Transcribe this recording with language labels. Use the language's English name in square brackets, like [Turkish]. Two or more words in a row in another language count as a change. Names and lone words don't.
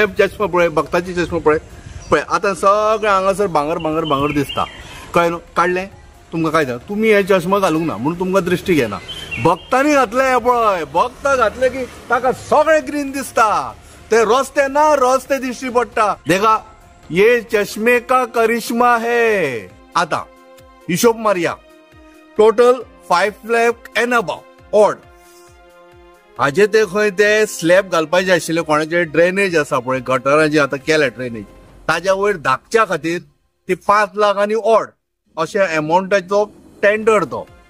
[Konkani] चश्मा पळय भक्ताचे चश्मा पळय पळय आतां सगळें हांगासर भांगर भांगर भांगर दिसता कळ्ळें न्हू काडलें तुमकां काय जाता तुमी हे चश्मा घालूंक ना म्हणून तुमकां दृश्टीक येना भक्तांनी घातले हे पळय भक्त घातले की ताका सगळें ग्रीन दिसता ते रस्ते ना रस्ते दिश्टी पडटा देखा [Hindi] ये चश्मे का करिश्मा है [Konkani] आता हिशोब मारया टोटल 5 लाख [English] and above odd [Konkani] हाजे ते खंय ते स्लॅब घालपाचे आशिल्ले कोणाचे ड्रेनेज आसा पळय गटरांची आतां केल्या ड्रेनेज ताज्या वयर धाकच्या खातीर ती 5 लाख आनी ऑड अशे अमाउंटाचो टेंडर तो